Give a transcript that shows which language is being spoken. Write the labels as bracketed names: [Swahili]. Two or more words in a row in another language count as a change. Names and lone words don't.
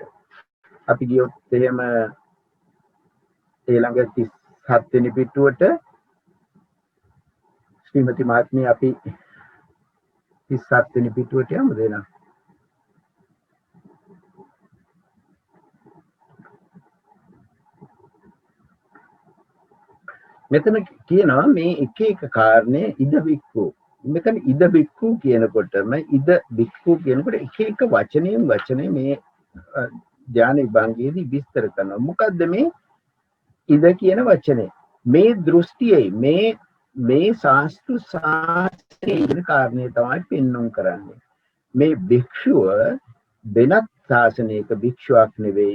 [Sinhala] අපි ගියොත් එහෙම ඊළඟ 37 වෙනි පිටුවට ශ්‍රීමති මහත්මිය අපි 37 වෙනි පිටුවට යමු දෙනා. මෙතන කියනවා මේ එක එක කාරණේ [Pali] ඉද බික්කු. [Sinhala] මෙතන [Pali] ඉද බික්කු [Sinhala] කියනකොටම [Pali] ඉද බික්කු [Sinhala] කියනකොට එක එක වචනේ මේ ධ්‍යාන විභංගයේදී විස්තර කරනවා. මොකද්ද මේ ඉද කියන වචනේ? මේ දෘෂ්ටියේ මේ ශාස්ත්‍ර ශාස්ත්‍රයේ ඉන්න කාරණේ තමයි පෙන්වුම් කරන්නේ. මේ භික්ෂුව වෙනත් ශාසනයක භික්ෂුවක් නෙවෙයි.